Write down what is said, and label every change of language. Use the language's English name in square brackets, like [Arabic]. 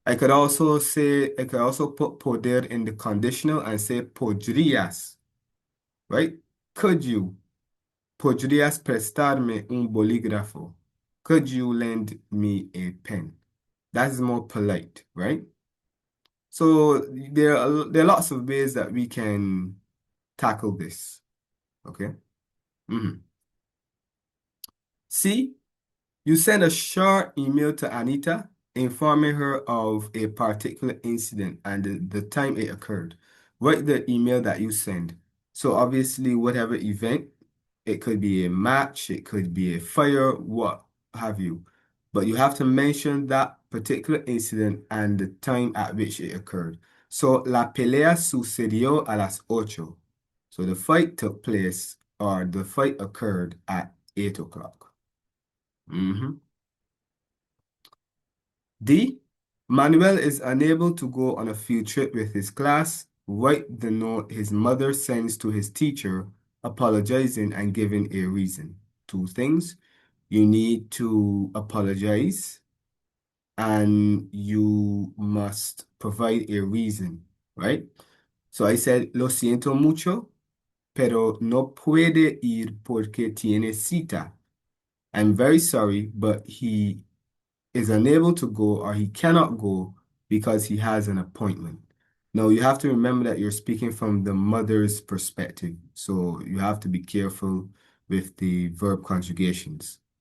[English] I could also put poder in the conditional and say podrías, right? Could you? [Spanish] Podrías prestarme un bolígrafo? [English] Could you lend me a pen? That is more polite, right? So there are lots of ways that we can tackle this. Okay. C, you send a short email to Anita informing her of a particular incident and the time it occurred. Write the email that you send. So obviously, whatever event, it could be a match, it could be a fire, what have you. But you have to mention that particular incident and the time at which it occurred. [Spanish] So, la pelea sucedió a las 8. [English] So the fight took place, or the fight occurred at 8 o'clock. D, Manuel is unable to go on a field trip with his class. Write the note his mother sends to his teacher, apologizing and giving a reason. Two things. You need to apologize and you must provide a reason, right? So I said, [Spanish] lo siento mucho, pero no puede ir porque tiene cita. [English] I'm very sorry, but he is unable to go or he cannot go because he has an appointment. Now, you have to remember that you're speaking from the mother's perspective, so you have to be careful with the verb conjugations.